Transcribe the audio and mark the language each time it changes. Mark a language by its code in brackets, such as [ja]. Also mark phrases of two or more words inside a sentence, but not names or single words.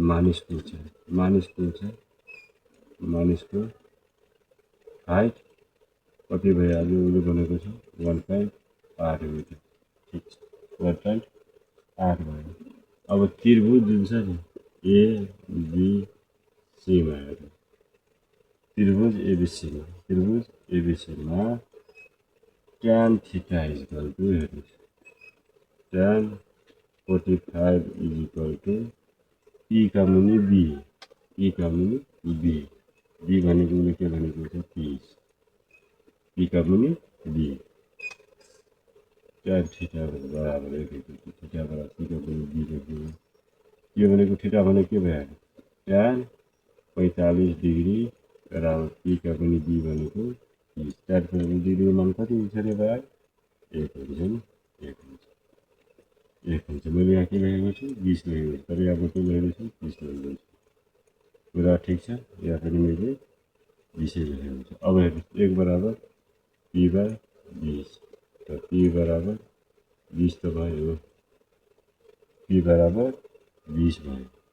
[ne] मानिसको हाइट कति भइहाल्यो उसले भनेको छ 1.8 मिटर ठिक छ 1.8 भयो अब त्रिभुज जुन छ नि एबिसीमा हेर्नु त्रिभुज एबिसीमा [en] tan theta is equal to [ne] हेर्नुहोस् [en] tan 45 is equal to [ne] e का मुनि b भनेको उसले के भनेको छ 30 e का मुनि b [en] tan theta [ne] बराबर थीटा बराबर e का मुनि b लेख्नु यो भनेको थीटा भनेको के भयो tan 45 डिग्री बराबर e का मुनि b भनेको 30 tan 45 डिग्रीको मान कति हुन्छ रे भाइ 1 हुन्छ नि 1 हुन्छ मैले यहाँ के लेखेको छु 20 लेखेको छु तर यहाँ के लेखेको छु 30 लेखेको छु कुरा ठिक छ यहाँ पनि मैले 20 लेखेको छु अब हेर्नुहोस् 1 बराबर p/20 त p बराबर 20 त भयो p बराबर 20 भयो